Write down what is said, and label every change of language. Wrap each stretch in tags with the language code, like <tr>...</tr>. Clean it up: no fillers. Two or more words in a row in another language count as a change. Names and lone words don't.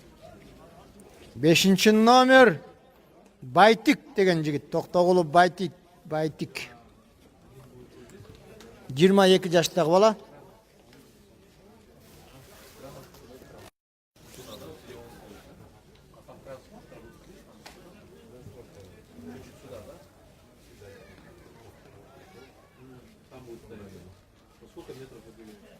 <ky>Beşinci номер Байтик деген жигит, Токтогулов Байтик. Baytik. 22 жаштагы бала.</ky> <ru>Сколько метров вы были?</ru>